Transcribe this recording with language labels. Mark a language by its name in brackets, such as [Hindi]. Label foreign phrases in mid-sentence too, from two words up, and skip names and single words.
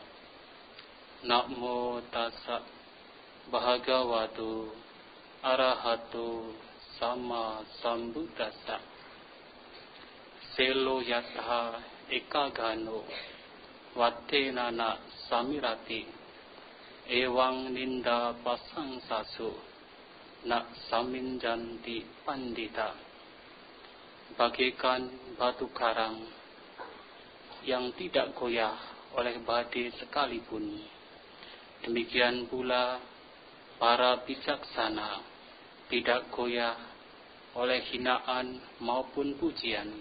[Pali] Namo tassa bhagavato arahato sama sambuddhassa. Selo yatha ekagano vattenana samirati ewang ninda pasangsasu na saminjanti pandita. [Indonesian] Bagaikan batu karang yang tidak goyah oleh badai sekalipun, demikian pula para bijaksana tidak goyah oleh hinaan maupun pujian.